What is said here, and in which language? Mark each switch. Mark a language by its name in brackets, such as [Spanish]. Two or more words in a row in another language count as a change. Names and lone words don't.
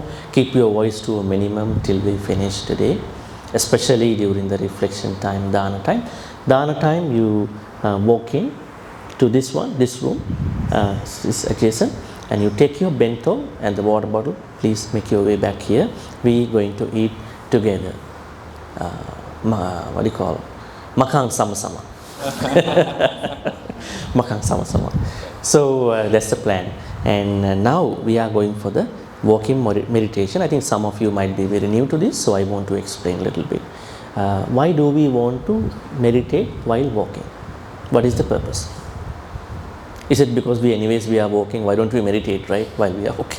[English] Keep your voice to a minimum till we finish today, especially during the reflection time, dana time. Dana time, you walk in to this room, is adjacent, and you take your bento and the water bottle. Please make your way back here. We going to eat together. What do you call? Makhaṃ sama-sama. Makhaṃ sama-sama. So that's the plan. And now we are going for the walking meditation. I think some of you might be very new to this, so I want to explain a little bit. Why do we want to meditate while walking? What is the purpose? Is it because we are walking, why don't we meditate, right, while we are walking?